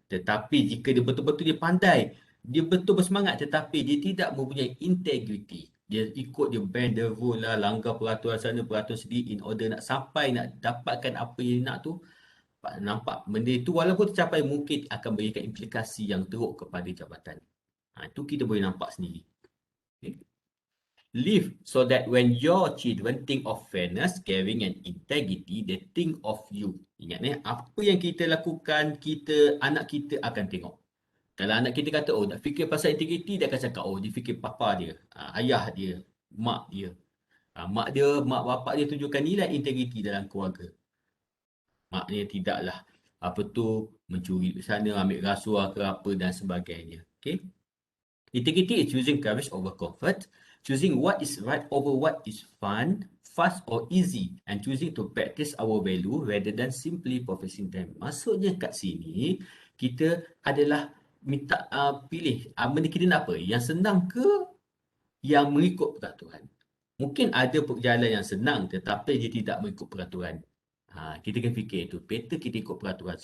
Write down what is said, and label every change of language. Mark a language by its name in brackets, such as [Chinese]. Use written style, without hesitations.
[Malay] Tetapi jika dia betul-betul dia pandai, dia betul bersemangat tetapi dia tidak mempunyai integriti, dia ikut dia [English] bend the rule [Malay] lah, langgar peraturan sana peraturan sini [English] in order [Malay] nak sampai nak dapatkan apa yang nak tu, nampak benda itu walaupun tercapai mungkin akan berikan implikasi yang teruk kepada jabatan. Itu kita boleh nampak sendiri. Okay. [English] Live so that when your children think of fairness, caring and integrity, they think of you. [Malay] Ingat apa yang kita lakukan, anak kita akan tengok. Kalau anak kita kata, oh nak fikir pasal integriti, dia akan cakap, oh dia fikir papa dia, ayah dia, mak dia. Mak bapak dia tunjukkan nilai integriti dalam keluarga. Maknanya tidaklah mencuri di sana, ambil rasuah ke apa dan sebagainya. Okay. [English] Integrity is choosing courage over comfort, choosing what is right over what is fun, fast or easy, and choosing to practice our value rather than simply professing them. [Malay] Maksudnya kat sini, kita adalah minta pilih benda kita nak apa? Yang senang ke yang mengikut peraturan? Mungkin ada jalan yang senang tetapi dia tidak mengikut peraturan. Kita kena fikir itu. Better kita ikut peraturan.